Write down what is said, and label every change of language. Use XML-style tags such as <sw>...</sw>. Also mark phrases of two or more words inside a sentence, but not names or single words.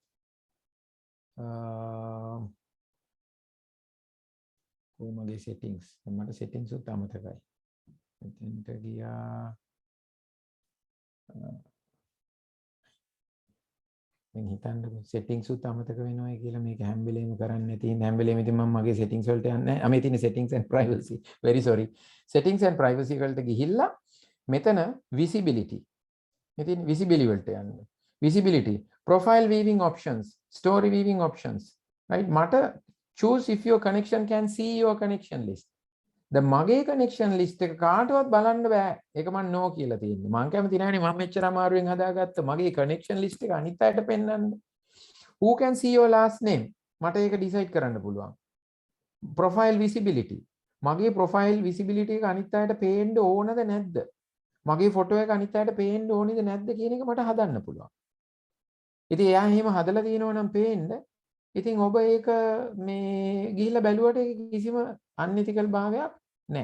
<si>කොහොමද settings? මට settings උත් අමතකයි. මෙතනට ගියා. මම හිතන්නේ settings උත් අමතක වෙනවා කියලා මේක හැම වෙලේම කරන්නේ නැති. හැම වෙලේම ඉතින් මම මගේ settings වලට යන්නේ නැහැ. මේ තියෙන</si> <en>settings and privacy. very sorry. settings and privacy වලට ගිහිල්ලා මෙතන visibility.</en> <si>මෙතන visibility වලට යන්න.</si> <en>visibility, profile viewing options, story viewing options. right? මට choose if your connection can see your connection list.</en> <si>දැන් මගේ connection list එක කාටවත් බලන්න බෑ. ඒක මම no කියලා තියෙන්නේ. මම කැමති නෑනේ මම මෙච්චර අමාරුවෙන් හදාගත්ත මගේ</si> <en>connection list</en> <si>එක අනිත් අයට පෙන්වන්න.</si> <en>Who can see your last name?</en> <si>මට ඒක decide කරන්න පුළුවන්.</si> <en>Profile visibility.</en> <si>මගේ</si> <en>profile visibility</en> <si>එක අනිත් අයට පේන්න ඕනද නැද්ද? මගේ ෆොටෝ එක අනිත් අයට පේන්න ඕනේද නැද්ද කියන එක මට හදන්න පුළුවන්. ඉතින් එයා එහෙම හදලා තියෙනවා නම් පේන්න. ඉතින් ඔබ ඒක මේ ගිහිල්ලා බැලුවට ඒක කිසිම අන්එතිකල් භාවයක් නැහැ.</si>